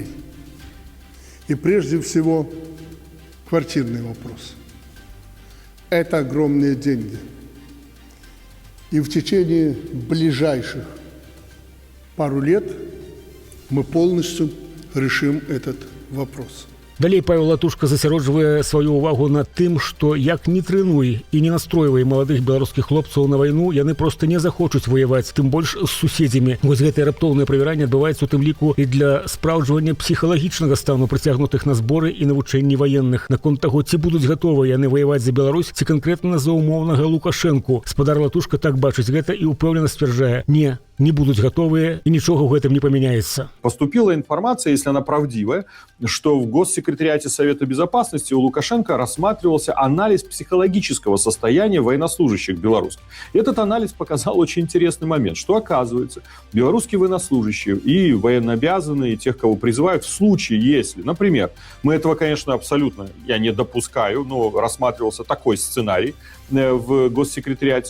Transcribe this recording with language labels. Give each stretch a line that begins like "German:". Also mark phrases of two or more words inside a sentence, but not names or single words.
Russian: И прежде всего квартирный вопрос. Это огромные деньги. И в течение ближайших пару лет мы полностью решим этот вопрос.
Belarusian: Далей Павел Латушка засяроджвае сваю ўвагу на тым, што як не трэнуй і не настройвай маладых беларускіх хлопцаў на вайну, яны проста не захочуць ваяваць, тым больш з суседзямі. Вось гэтае раптоўнае правяранне адбываецца у тым ліку і для спраўджвання псіхалагічнага стану прыцягнутых на зборы і навучэнні ваенных. Наконт таго, ці будуць гатовыя яны ваяваць за Беларусь, ці канкрэтна за умоўнага Лукашэнку. Спадар Латушка так бачыць гэта і ўпэўнена сцвярджае:
Russian: не будут готовы, и ничего в этом не поменяется. Поступила информация, если она правдивая, что в Госсекретариате Совета Безопасности у Лукашенко рассматривался анализ психологического состояния военнослужащих белорусских. И этот анализ показал очень интересный момент, что, оказывается, белорусские военнослужащие и военнообязанные, и тех, кого призывают, в случае, если, например, мы этого, конечно, абсолютно, я не допускаю, но рассматривался такой сценарий в Госсекретариате.